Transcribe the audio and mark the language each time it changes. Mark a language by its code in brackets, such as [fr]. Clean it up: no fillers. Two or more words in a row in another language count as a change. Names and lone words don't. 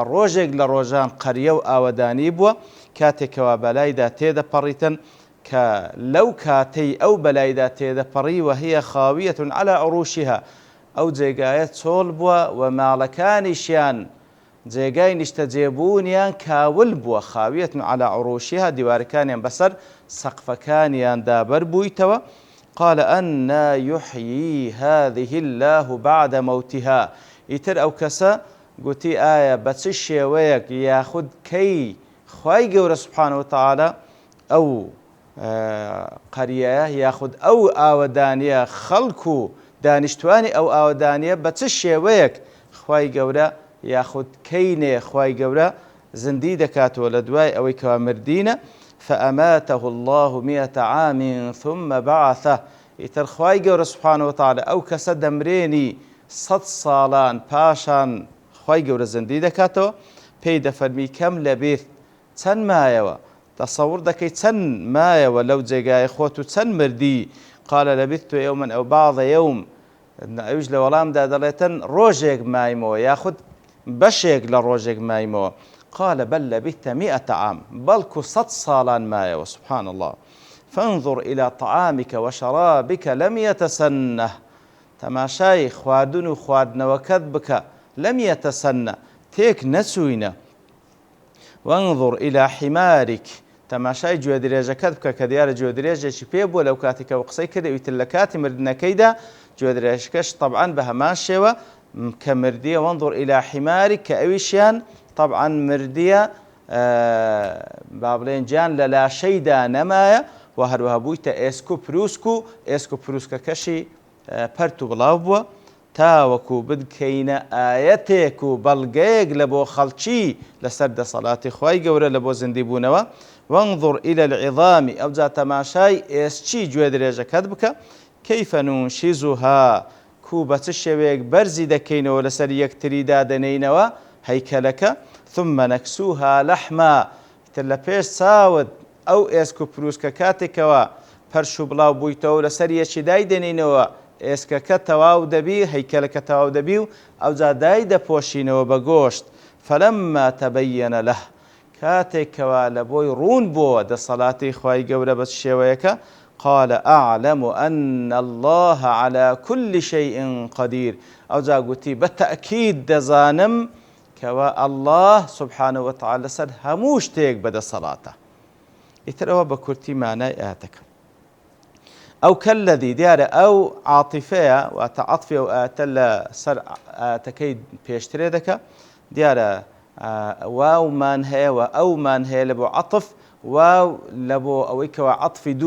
[ckb] ڕۆژێک لە ڕۆژان قەریە و ئاوەدانی بووە، کاتێکەوە بەلایدا تێدەپەڕیتن کە لەو کاتەی ئەو بەلایدا تێدەپەڕی [ar] وهی خاویەة عەلا عروشها، [ckb] ئەو جێگایە چۆڵ بووە و ماڵەکانیشیان جێگای نیشتە جێبوونیان کاول بووە، [ar] خاویەة عەلا عروشها، [ckb] دیوارەکانیان بەسەر سەقفەکانیان دابەر بوویتەوە. [ar] قال أنى يحيي هذه الله بعد موتها. [ckb] ئیتر ئەو کەسە گوتی ئایا بە چ شێوەیەک یاخود کەی خوای گەورە [ar] سوبحانەه وتەعالە [ckb] ئەو قەریەیە یاخود ئەو ئاوەدانیە خەڵک و دانیشتوانی ئەو ئاوەدانیە بە چ شێوەیەک خوای گەورە یاخود کەینێ خوای گەورە زیندی دەکاتەوە لە دوای ئەوەی کەوا مردینە. [ar] فأماته الله 100 عام ثم بعثه. [ckb] ئیتر خوای گەورە [ar] سوبحانەه وتەعالە [ckb] ئەو کەسە دەمرێنی 100 ساڵان پاشان خوای گەورە زیندی دەکاتەوە، پێی دەفەرمی کەم لەبێت، چەند مایەوە، تەسەوڕ دەکەی چەند مایەوە لەو جێگایە خۆت و چەند مردی. [ar] قال لبثت يوما أو بعض يوم. [ckb] ئەویش لە وەڵامدا دەڵێتن ڕۆژێک مایمەوە یاخود بەشێک لە ڕۆژێک مایمەوە. [ar] قال بل لبثت 100 عام. [ckb] بەڵکو 100 ساڵان مایەوە. [ar] سبحان الله. فانظر إلى طعامك وشرابك لم يتسنه. [ckb] تەماشای خواردن و خواردنەوەکەت بکە، [ar] لەم یەتەسەنە، [ckb] تێک نەچووینە. [ar] وانظر إلى حمارك [ckb] تەماشای گوێ درێژەکەت بکە کە دیارە گوێ درێژێکی پێ بووە لەو کاتێکە و قسەی کرد ئیتر لە کاتی مردنەکەیدا گوێ درێژەکەش طبعاً بە هەمان شێوە کە مردیە [ar] وانظر إلى حمارك [ckb] کە ئەویشیان طبعاً مردیە با بڵێن گیان لە لاشەیدا نەمایە و هەروەها بوویتە ئێسک و پرووسک و ئێسک و پرووسکەکەشی پەرت و بڵاو بووە تاوەکو بدکەینە ئایەتێک و بەڵگەیەک لە بۆ خەڵکی لەسەر دەسەڵاتی خوای گەورە لە بۆ زیندی بوونەوە [ar] وانظر إلى العظام [ckb] ئەوجا تەماشای ئێسچی گوێ درێژەکەت بکە [ar] كيف ننشزها [ckb] کو بە چ شێوەیەک بەرزی دەکەینەوە لەسەر یەکتریدا دەنێینەوە هەیکەلەکە ثم [ar] نكسوها لحما [ckb] تر لە پێش چاوت ئەو ئێسک و پرووسکە کاتێکەوە پەرش و بڵاو بوویتەوە لەسەر یەکی دای دەنێینەوە ئێسکەکە تەواو دەبی هەیکەلەکە تەواو دەبی و ئەوجا دای دەپۆشینەوە بە گۆشت [ar] فلما تبين له [ckb] کاتێکەوە لە بۆی ڕوون بووە دەسەڵاتی خوای گەورە بە شێوەیەکە [ar] قال أعلم أن الله على كل شيء قدير [ckb] ئەوجا گوتی بەتەئکید دەزانم کەوە [ar] الله سبحانه وتعالى [ckb] لەسەر هەموو شتێک بەدەسەڵاتە ئیتر ئەوە بە کورتی مانای ئاەتەکە ئەو کەلەذی دیارە ئەو عاتیفەیە واتە عەتفی ئەو ئاەتە لەسەر ئاەتەکەی پێشترێ دەکە دیارە واومان هەیە و ئەومان هەیە لە بۆ عەتف واو لە بۆ ئەوەی کەوە عەتفی دوو